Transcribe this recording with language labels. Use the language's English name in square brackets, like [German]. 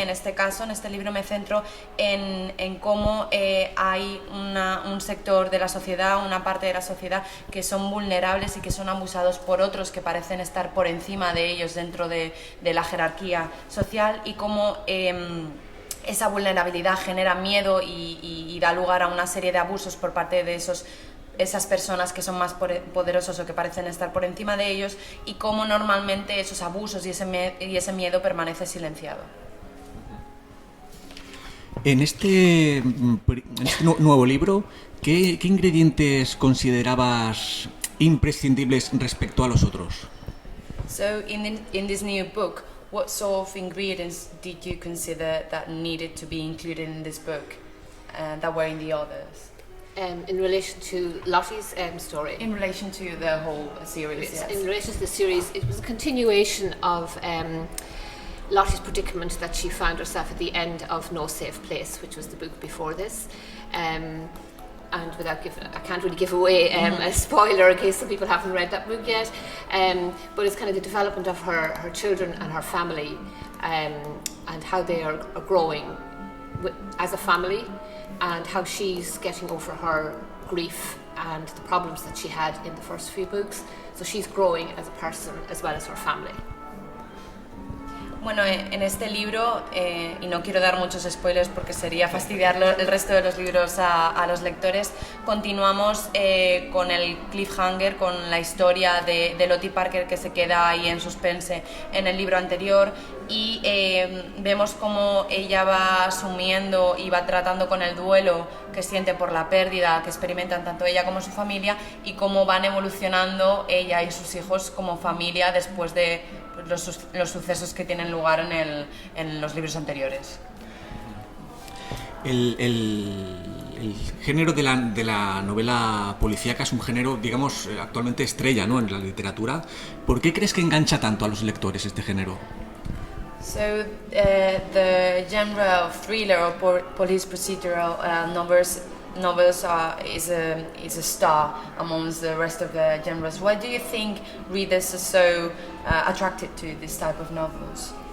[Spanish] En este caso, en este libro me centro en cómo hay un sector de la sociedad, una parte de la sociedad que son vulnerables y que son abusados por otros que parecen estar por encima de ellos dentro de la jerarquía social, y cómo esa vulnerabilidad genera miedo y da lugar a una serie de abusos por parte de esas personas que son más poderosos o que parecen estar por encima de ellos, y cómo normalmente esos abusos y ese miedo permanece silenciado. En este nuevo libro, ¿qué ingredientes considerabas imprescindibles respecto a los otros? [English] So in this new book, what sort of ingredients did you consider that needed to be included in this book that were in the others? In relation to Lottie's story. In relation to the whole series, yes. In relation to the series, it was a continuation of Lottie's predicament that she found herself at the end of No Safe Place, which was the book before this. And without I can't really give away a spoiler in case some people haven't read that book yet. But it's kind of the development of her children and her family, and how they are growing as a family, and how she's getting over her grief and the problems that she had in the first few books. So she's growing as a person as well as her family. [Spanish] Bueno, en este libro, y no quiero dar muchos spoilers porque sería fastidiar el resto de los libros a los lectores, continuamos con el cliffhanger, con la historia de Lottie Parker, que se queda ahí en suspense en el libro anterior, y vemos cómo ella va asumiendo y va tratando con el duelo que siente por la pérdida que experimentan tanto ella como su familia, y cómo van evolucionando ella y sus hijos como familia después de los sucesos que tienen lugar en los libros anteriores. El género de la novela policíaca es un género, digamos, actualmente estrella, ¿no?, en la literatura. ¿Por qué crees que engancha tanto a los lectores este género? [English] So the genre of thriller or police procedural novels is a star amongst the rest of the genres. Why do you think readers are so attracted to this type of novels?